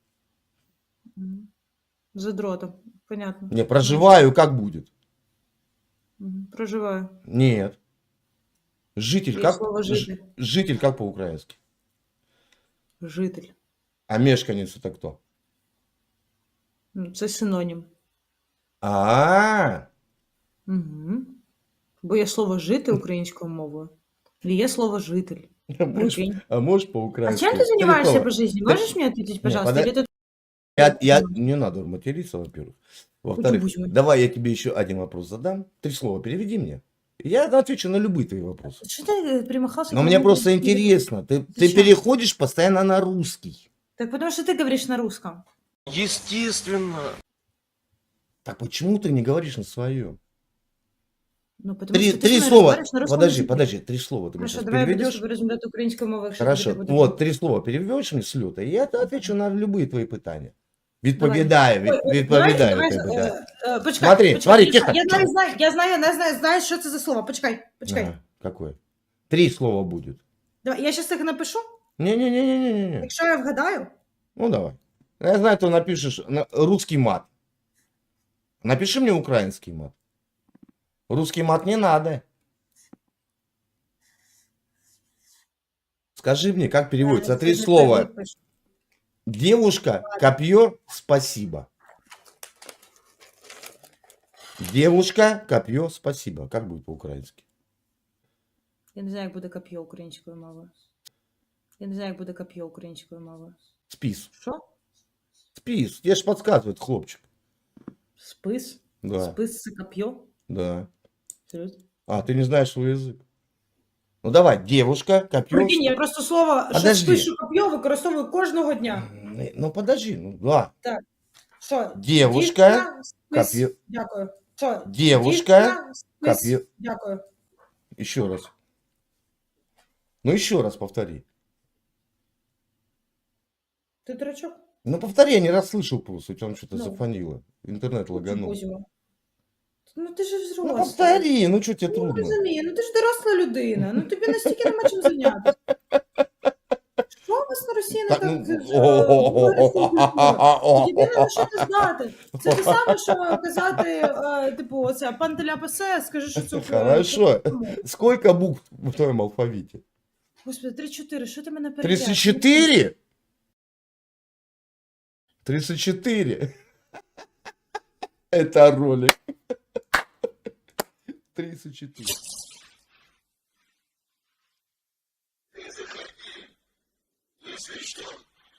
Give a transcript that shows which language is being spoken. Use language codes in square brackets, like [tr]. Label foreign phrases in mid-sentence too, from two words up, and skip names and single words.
[ru] Задротом, понятно. Не, проживаю, как будет? Проживаю. Нет. Житель, Есть как, слово «житель». житель как по-украински? Житель. А мешканец это кто? [uk] Це синонім. А, Угу. Бо є слово жити українською мовою. І є слово житель. Прикинь. [ru] а можешь А по-украински? чем ты занимаешься Слова. по жизни? Можешь мне ответить, пожалуйста? подай- Или ты... Я не надо материться, во-первых. Во-вторых, Почему? давай я тебе еще один вопрос задам. 3 слова переведи мне. Я отвечу на любые твои вопросы. Что ты примахался? Но ко мне мне? просто интересно. Ты Зачем? переходишь постоянно на русский. Так потому что ты говоришь на русском. Естественно. Так почему ты не говоришь на своем? Ну, потому что ты Три со мной слова. разговариваешь на русском Подожди, языке. подожди. 3 слова ты мне Хорошо, сейчас давай я буду с переведешь. тобой [uk] розмовляти українською мовою, якщо [ru] Хорошо. [uk] тобі буде [ru] Вот, 3 слова переведешь мне с лета, и я отвечу на любые твои питания. Давай. [uk] Відповідаю, відповідаю. Давай, відповідаю. почекай, [ru] Смотри, смотри, тихо. [uk] Я знаю, що це за слово. Почекай. Ага, [ru] какое? 3 слова будет. [uk] Давай, я зараз їх напишу. [ru] Не-не-не-не-не-не. [uk] Якщо я вгадаю, [ru] Ну давай. Я знаю, ты напишешь русский мат. Напиши мне украинский мат. Русский мат не надо. Скажи мне, как переводится 3 слова. Девушка, копье, спасибо. Девушка, копье, спасибо. Как будет по-украински? [uk] Я не знаю, як буде коп'є українською мовою. Я не знаю, як буде коп'є українською мовою. Спис. Що? Спис. [ru] Тебе ж подсказывает хлопчик. [uk] Спис? [ru] Да, [uk] Спис це коп'є? [ru] да. [uk] Серйозно? А, [ru] ты не знаешь свой язык. Ну давай, девушка, копье. [uk] Прикинь, я просто слово, що [ru] Подожди. [uk] спишу коп'є, використовую кожного дня. [ru] Ну подожди, ну да. [uk] Що? [ru] Девушка, [uk] Дівчина, спис. коп'є. Дякую. Що? [ru] Девушка, [uk] Дівчина, спис. коп'є. Дякую. [ru] Еще раз. Ну еще раз повтори. [uk] Ти дурачок? [ru] Ну повтори, я не расслышал просто. У тебя там что-то Ну. зафонило. Интернет лаганул. [uk] Кузьма. Ну ти ж Ну взрослий. [ru] повтори, ну что тебе Ну, трудно? [uk] розумію, ну ти ж доросла людина, ну тобі настільки нема чим зайнятися. Що у вас на Росії не Так, так? ну, Єдине, що не знати. Це те саме, що казати, типу, оце, пан Теляпасе, скажи, що це... [ru] Хорошо. Сколько букв в твоем алфавите? [uk] Господи, 3-4, що ти мене перетягуєш? [ru] 34? 34. Это ролик. 34. Если что,